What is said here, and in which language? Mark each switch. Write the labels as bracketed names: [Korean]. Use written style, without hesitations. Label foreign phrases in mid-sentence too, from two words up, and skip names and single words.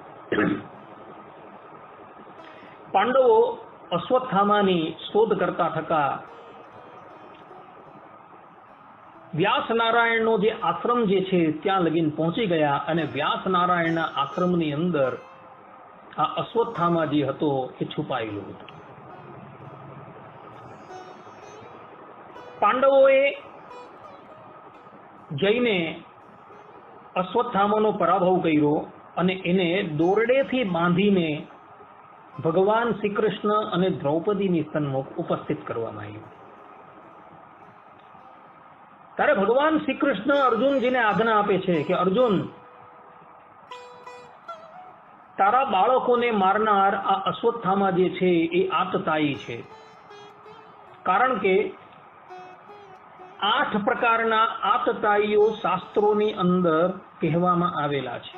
[Gujarati] પાંડવો અશ્વત્થામાની શોધ કરતા થકા વ્યાસ નારાયણનો જે આશ્રમ જે છે ત્યાં લગીન પહોંચી ગયા અને વ્યાસ નારાયણના આશ્રમની અંદર આ અશ્વત્થામા જે હતો એ છુપાયેલો હતો। પાંડવોએ જઈને અશ્વત્થામાનો પરાભવ કર્યો અને એને દોરડેથી બાંધીને ભગવાન શ્રી કૃષ્ણ અને દ્રૌપદીની સન્મુખ ઉપસ્થિત કરવામાં આવ્યો। ત્યારે ભગવાન શ્રી કૃષ્ણ અર્જુનજીને આજ્ઞા આપે છે કે અર્જુન, તારા બાળકોને મારનાર આ અશ્વત્થામા જે છે એ આતતાયી છે. કારણ કે 8 પ્રકારના આતતાયીઓ શાસ્ત્રોની અંદર કહેવામાં આવેલા છે.